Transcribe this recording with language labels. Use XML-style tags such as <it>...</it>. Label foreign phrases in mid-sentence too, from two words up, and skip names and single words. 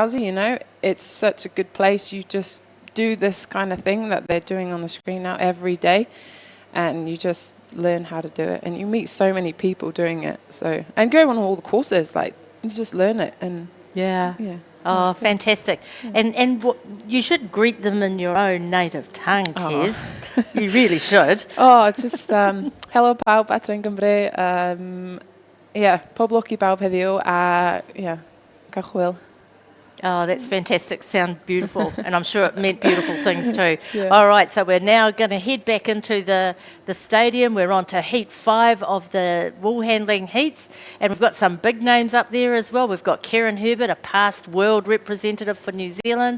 <en>You know, it's such a good place. You just do this kind of thing that they're doing on the screen now every day, and you just learn how to do it, and you meet so many people doing it. So, and go on all the courses, like you just learn it. And oh, fantastic. And you should greet them in your own native tongue, Tess. You really should. Just hello</en> <cy>pawb adre'n Gymru, pob lwc I bawb heddiw, cachwyl.</cy> <en>Oh, that's fantastic. Sounds beautiful. And I'm sure it meant beautiful things too. All right, so we're now going to head back into the stadium. We're on to heat 5 of the wool handling heats. And we've got some big names up there as well. We've got Karen Herbert, a past world representative for New Zealand.</en>